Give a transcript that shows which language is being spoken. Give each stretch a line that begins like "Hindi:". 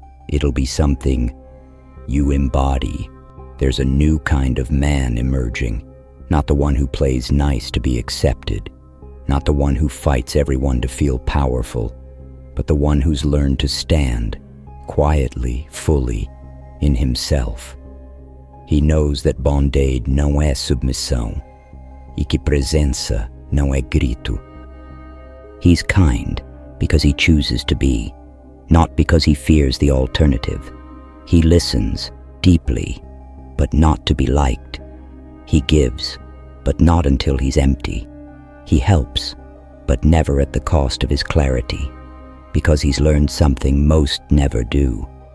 English: It'll be something you embody. There's a new kind of man emerging. Not the one who plays nice to be accepted, not the one who fights everyone to feel powerful, but the one who's learned to stand quietly, fully, in himself. He knows that
Portuguese: bondade não é submissão, e que presença não é grito.
English: He's kind because he chooses to be, not because he fears the alternative. He listens deeply, but not to be liked. He gives, but not until he's empty. He helps, but never at the cost of his clarity, because he's learned something most never do.